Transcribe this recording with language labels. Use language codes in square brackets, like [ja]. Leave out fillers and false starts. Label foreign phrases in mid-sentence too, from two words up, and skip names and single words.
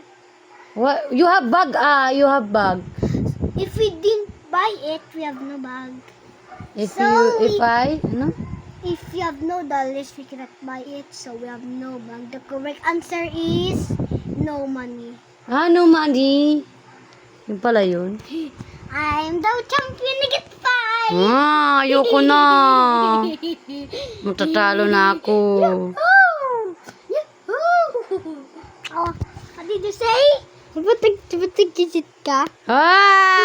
[en] What? You have bag? You have bag. If we didn't buy it, we have no bag. If So if I, ano? If you have no dollars, we cannot buy it, so we have no bag. The correct answer is no money. No money. [tl] Yung pala yun. [en] I'm the champion. I get 5. [tl] Ayoko na. Matatalo na ako. Yahoo! Yahoo! [en] Oh, what did you say? [tl] Ba't nag-digit ka?